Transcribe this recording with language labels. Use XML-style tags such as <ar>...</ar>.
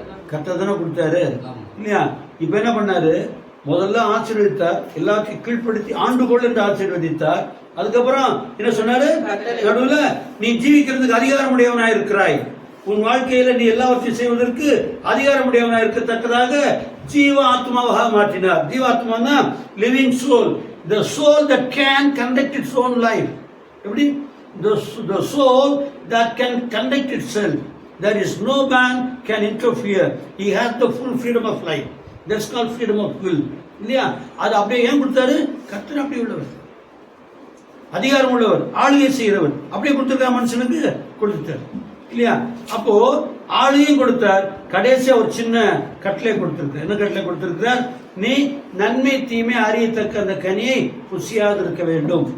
<ta>கர்த்தர் தானே கொடுத்தாரு, இல்லையா? இப்ப என்ன பண்ணாரு? முதல்ல ஆசீர்வதித்தார், எல்லாத்தையும் கீழ்ப்படுத்தி ஆண்டுகொள் என்று ஆசீர்வதித்தார். அதுக்கப்புறம் என்ன சொன்னாரு? நடுவுல நீ ஜீவிக்கிறதுக்கு அதிகாரம் உடையவனாக இருக்கிறாய். உன் வாழ்க்கையில நீ எல்லாவற்றையும் செய்வதற்கு அதிகாரமுடையவனாக இருக்கத்தக்கதாக ஜீவ ஆத்மாவாக மாற்றினார். ஜீவாத்மா living soul,</ta> <en>the soul that can conduct its own life.</en> <ta>எப்படி?</ta> <en>The soul that can conduct itself. There is no man can interfere. He has the full freedom of life. That's called freedom of will.</en> <ta>இல்லையா? அது அப்படியே ஏன் கொடுத்தாரு? கர்த்தர் அப்படி உள்ளவர், அதிகாரம் உள்ளவர், ஆளுகை செய்கிறவர். அப்படியே கொடுத்திருக்கார், மனுஷனுக்கு கொடுத்தார், இல்லையா? அப்போ ஆளையும் கொடுத்தார். கடைசியா ஒரு சின்ன கட்டளை கொடுத்திருக்கிறார். என்ன கட்டளை கொடுத்திருக்கிறார்? நீ நன்மை தீமை அறியத்தக்க அந்த கனியை புசியாது இருக்க வேண்டும்.</ta>